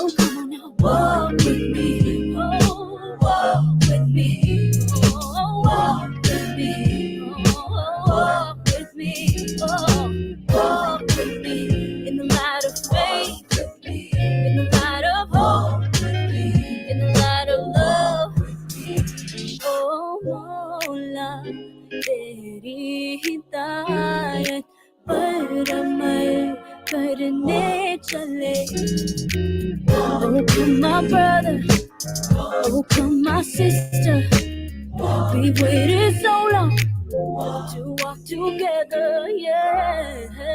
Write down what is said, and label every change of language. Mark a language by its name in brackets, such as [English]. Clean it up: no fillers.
[English] So come on now, walk with me, oh, walk with me, oh, walk with me, oh, walk with me, oh, walk with me in the light of faith, in the light of hope, in the light of love. [Hindi] Oh, Mola, तेरी हिदायत पर अमल करने चले. [English] Oh, come my brother, oh, come my sister. We've waited so long to walk together, yeah.